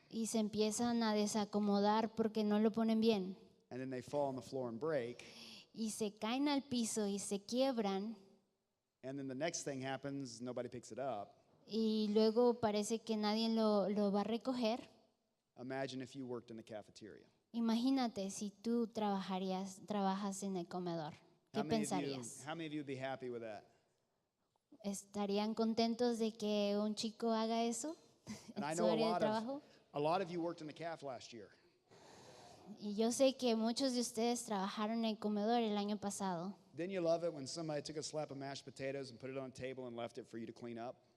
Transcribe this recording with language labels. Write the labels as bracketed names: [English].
[Spanish] y se empiezan a desacomodar porque no lo ponen bien, [English] and then they fall on the floor and break, [Spanish] y se caen al piso y se quiebran, [English] and then the next thing happens, nobody picks it up. [Spanish] y luego parece que nadie lo va a recoger. [English] Imagine if you worked in the cafeteria. [Spanish] Imagínate si tú trabajas en el comedor. ¿Qué pensarías? [English] How many of you would be happy with that? [Spanish] ¿Estarían contentos de que un chico haga eso [English] And I [Spanish] en su [English] know [Spanish] área de trabajo? [English] a lot of you worked in the caf last year. [Spanish] Y yo sé que muchos de ustedes trabajaron en el comedor el año pasado. [English] Didn't you love it when somebody took a slab of mashed potatoes and put it on a table and left it for you to clean up?